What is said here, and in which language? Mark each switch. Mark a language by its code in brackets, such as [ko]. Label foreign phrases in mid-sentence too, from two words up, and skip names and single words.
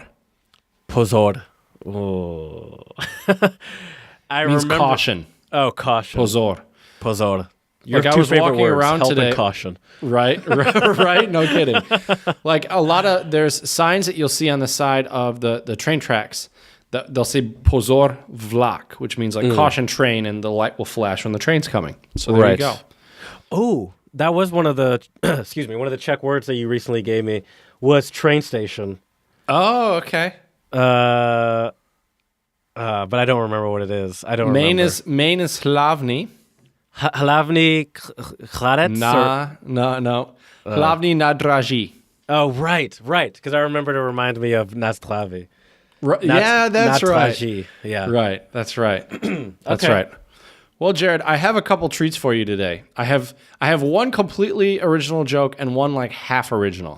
[en] Pozor. Oh. I It means remember. caution. Oh, caution. Pozor. Pozor. Your Like I two was favorite walking words, around help today. and caution. Right, right. No kidding. Like a lot of there's signs that you'll see on the side of the train tracks that they'll say [cs] pozor vlak, [en] which means like caution train, and the light will flash when the train's coming. So there you Right. go. Oh, that was one of the one of the Czech words that you recently gave me was train station. Oh, okay. But I don't remember what it is. I don't remember. Main is hlavní. [cs] Hlavní chladec? No. Hlavní nádraží. [en] Oh, right. Because I remember to remind me of Nástraví. Yeah, that's right. Nádraží. Yeah. Right, that's right. That's Okay. right. Well, Jared, I have a couple treats for you today. I have one completely original joke and one like half original.